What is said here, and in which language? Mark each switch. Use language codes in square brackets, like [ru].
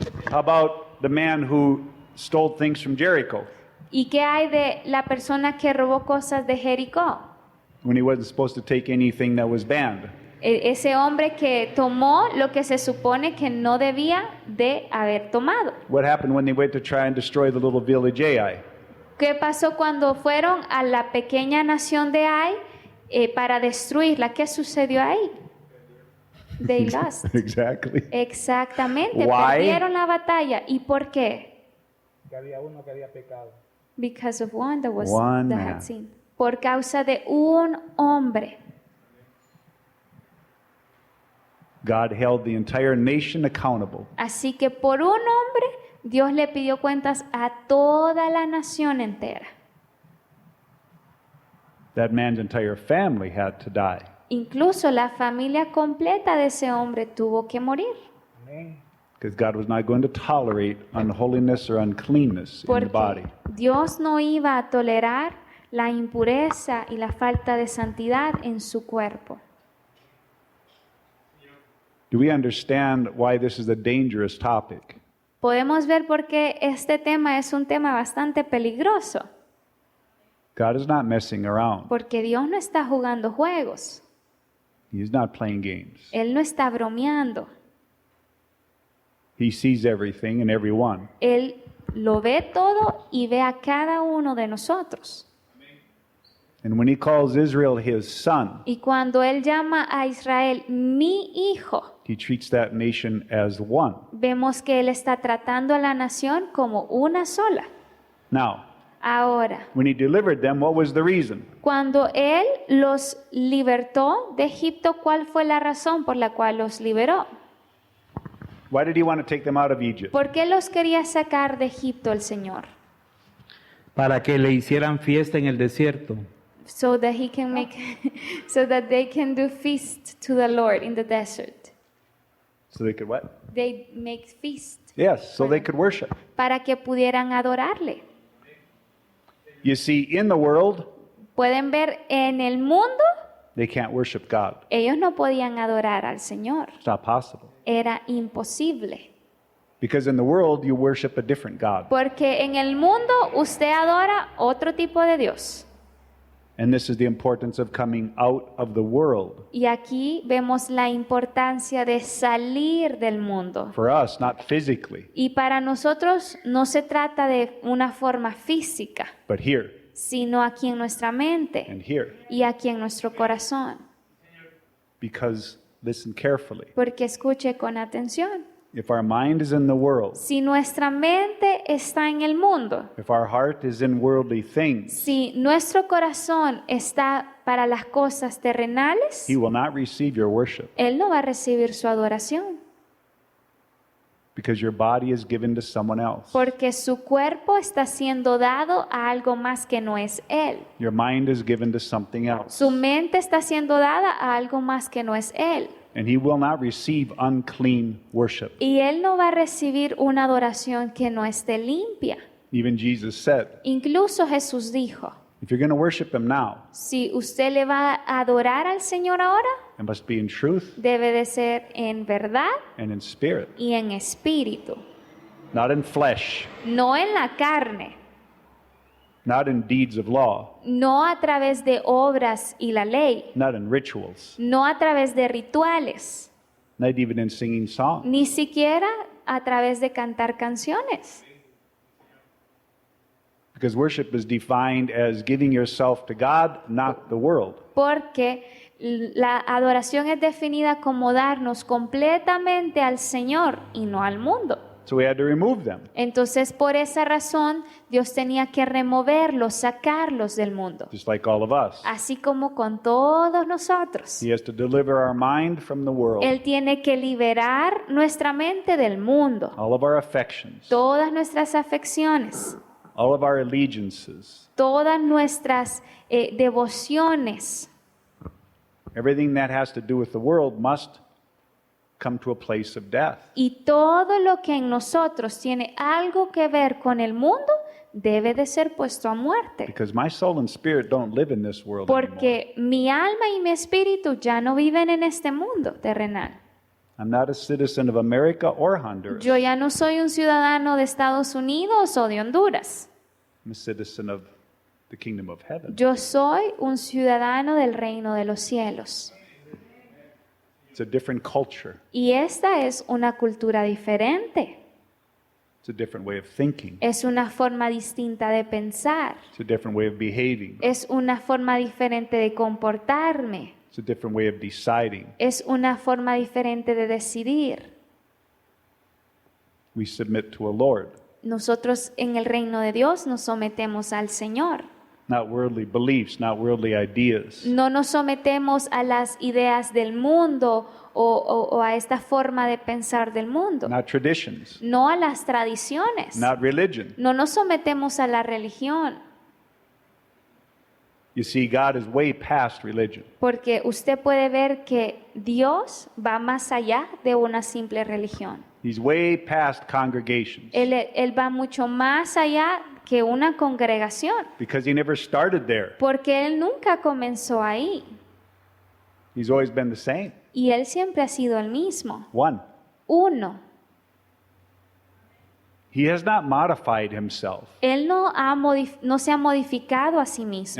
[en] How about the man who stole things from Jericho [es] ¿Y qué hay de la persona que robó cosas de Jericó? [en] when he wasn't supposed to take anything that was banned? [es] Ese hombre que tomó lo que se supone que no debía de haber tomado. [en] What happened when they went to try and destroy the little village Ai? [es] ¿Qué pasó cuando fueron a la pequeña nación de Ai para destruirla? ¿Qué sucedió ahí? [en] They lost. Exactly. [es] Exactamente, [en] Why? [es] perdieron la batalla. ¿Y por qué? Que había uno que había pecado. [en] Because of one that was One that man. had sinned. [es] Por causa de un hombre. [en] God held the entire nation accountable. [es] Así que por un hombre, Dios le pidió cuentas a toda la nación entera. [en] That man's entire family had to die. [es] Incluso la familia completa de ese hombre tuvo que morir. Amén. [en] Because God was not going to tolerate unholiness or uncleanness in the body. [es] Porque Dios no iba a tolerar la impureza y la falta de santidad en su cuerpo. [en] Do we understand why this is a dangerous topic? [es] Podemos ver por qué este tema es un tema bastante peligroso. [en] God is not messing around. [es] Porque Dios no está jugando juegos. [en] He's not playing games. [es] Él no está bromeando. [en] He sees everything and everyone. [es] Él lo ve todo y ve a cada uno de nosotros. [en] And when he calls Israel his son, [es] Y cuando Él llama a Israel mi hijo, [en] he treats that nation as one. [es] vemos que Él está tratando a la nación como una sola. [en] Now, [es] Ahora, [en] when he delivered them, what was the reason? [es] cuando Él los libertó de Egipto, ¿cuál fue la razón por la cual los liberó? [en] Why did he want to take them out of Egypt? [es] ¿Por qué los quería sacar de Egipto el Señor? Para que le hicieran fiesta en el desierto. [en] So that he can make, so that they can do feast to the Lord in the desert. So they could what? They make feast Yes, so they could worship. [es] para que pudieran adorarle. [en] You see, in the world, [es] Pueden ver en el mundo, [en] they can't worship God. [es] ellos no podían adorar al Señor. [en] It's not possible. [es] Era imposible. [en] Because in the world, you worship a different God. [es] Porque en el mundo usted adora otro tipo de Dios. [en] And this is the importance of coming out of the world. [es] Y aquí vemos la importancia de salir del mundo. [en] For us, not physically, [es] Y para nosotros no se trata de una forma física, [en] but here [es] sino aquí en nuestra mente [en] and here. [es] y aquí en nuestro corazón. [en] Because, listen carefully, [es] Porque escuche con atención. [en] if our mind is in the world, [es] Si nuestra mente está en el mundo, [en] if our heart is in worldly things, [es] si nuestro corazón está para las cosas terrenales, [en] He will not receive your worship. [es] Él no va a recibir su adoración. [en] Because your body is given to someone else. [es] Porque su cuerpo está siendo dado a algo más que no es Él. [en] Your mind is given to something else. [es] Su mente está siendo dada a algo más que no es Él. [en] And He will not receive unclean worship. [es] Y Él no va a recibir una adoración que no esté limpia. [en] Even Jesus said, [es] Incluso Jesús dijo, [en] if you're going to worship Him now, [es] si usted le va a adorar al Señor ahora, [en] It must be in truth [es] debe de ser en verdad [en] and in spirit, [es] y en espíritu, [en] not in flesh, [es] no en la carne, [en] not in deeds of law, [es] no a través de obras y la ley, [en] not in rituals, [es] no a través de rituales, [en] not even in singing songs. [es] ni siquiera a través de cantar canciones. [en] Because worship is defined as giving yourself to God, not the world. [es] Porque la adoración es definida como darnos completamente al Señor y no al mundo. [en] So we had to remove them. [es] Entonces, por esa razón, Dios tenía que removerlos, sacarlos del mundo. [en] Just like all of us. [es] Así como con todos nosotros. [en] He has to deliver our mind from the world, [es] Él tiene que liberar nuestra mente del mundo, [en] all of our affections, [es] todas nuestras afecciones, [en] all of our allegiances, [es] todas nuestras devociones. [en] everything that has to do with the world must come to a place of death. [es] Y todo lo que en nosotros tiene algo que ver con el mundo debe de ser puesto a muerte. [en] Because my soul and spirit don't live in this world anymore. [es] Porque mi alma y mi espíritu ya no viven en este mundo terrenal. [en] I'm not a citizen of America or Honduras. [es] Yo ya no soy un ciudadano de Estados Unidos o de Honduras. [en] I'm a citizen of the kingdom of heaven. [es] Yo soy un ciudadano del reino de los cielos. [en] It's a different culture. [es] Y esta es una cultura diferente. [en] It's a different way of thinking. [es] Es una forma distinta de pensar. [en] It's a different way of behaving. [es] Es una forma diferente de comportarme. [en] It's a different way of deciding. [es] Es una forma diferente de decidir. [en] We submit to a Lord, [es] Nosotros en el reino de Dios nos sometemos al Señor. [en] not worldly beliefs, not worldly ideas. [es] No nos sometemos a las ideas del mundo o a esta forma de pensar del mundo. [en] Not traditions, [es] No a las tradiciones. [en] not religion. [es] No nos sometemos a la religión. [en] You see, God is way past religion. [es] Porque usted puede ver que Dios va más allá de una simple religión. [en] He's way past congregations [es] Él va mucho más allá que una congregación. [en] because he never started there. [es] Porque Él nunca comenzó ahí. [en] He's always been the same. [es] Y Él siempre ha sido el mismo. [en] One. [es] Uno. [en] He has not modified himself [es] Él no se ha modificado a sí mismo